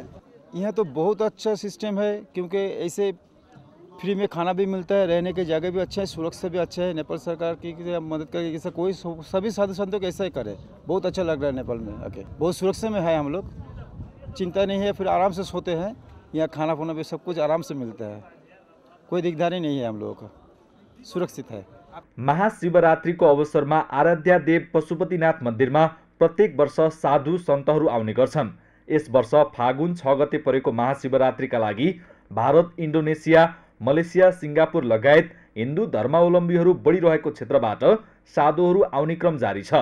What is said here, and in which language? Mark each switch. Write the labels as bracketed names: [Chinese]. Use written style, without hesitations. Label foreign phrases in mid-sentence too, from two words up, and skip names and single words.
[Hindi] यहाँ तो बहुत अच्छा सिस्टम है, क्योंकि ऐसे फ्री में खाना भी मिलता है, रहने की जगह भी अच्छा है, सुरक्षा भी अच्छा है। नेपाल सरकार की मदद करके जैसे कोई सभी साधु संतों को ऐसा ही करे। बहुत अच्छा लग रहा है नेपाल में आके। बहुत सुरक्षा में है हम लोग, चिंता नहीं है। फिर आराम से सोते हैं, यहाँ खाना पीना भी सब कुछ आराम से मिलता है। कोई दिकदारी नहीं है, हम लोगों का सुरक्षित है। [Nepali] महाशिवरात्रिको अवसरमा आराध्या देव पशुपतिनाथ मन्दिरमा प्रत्येक वर्ष साधु सन्तहरू आउने गर्छन्। यस वर्ष फागुन 6 गते परेको महाशिवरात्रिका लागि भारत, इन्डोनेसिया, मलेसिया, सिङ्गापुर लगायत हिन्दू धर्मावलम्बीहरू बढिरहेको क्षेत्रबाट साधुहरू आउने क्रम जारी छ।